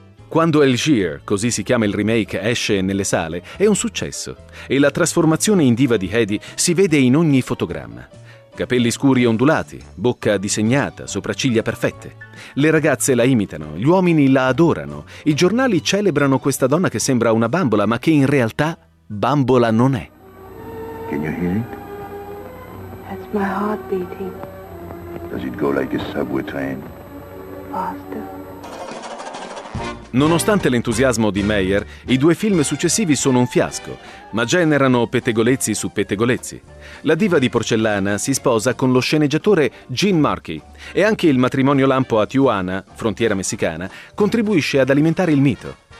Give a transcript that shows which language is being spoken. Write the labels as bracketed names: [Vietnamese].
[Italian] Quando Algier, così si chiama il remake, esce nelle sale, è un successo e la trasformazione in diva di Hedy si vede in ogni fotogramma. Capelli scuri e ondulati, bocca disegnata, sopracciglia perfette. Le ragazze la imitano, gli uomini la adorano, i giornali celebrano questa donna che sembra una bambola, ma che in realtà bambola non è. [English] Can you hear it? That's my heart beating. Does it go like a subway train? Faster. [Italian] Nonostante l'entusiasmo di Meyer, i due film successivi sono un fiasco, ma generano pettegolezzi su pettegolezzi. La diva di porcellana si sposa con lo sceneggiatore Gene Markey e anche il matrimonio lampo a Tijuana, frontiera messicana, contribuisce ad alimentare il mito.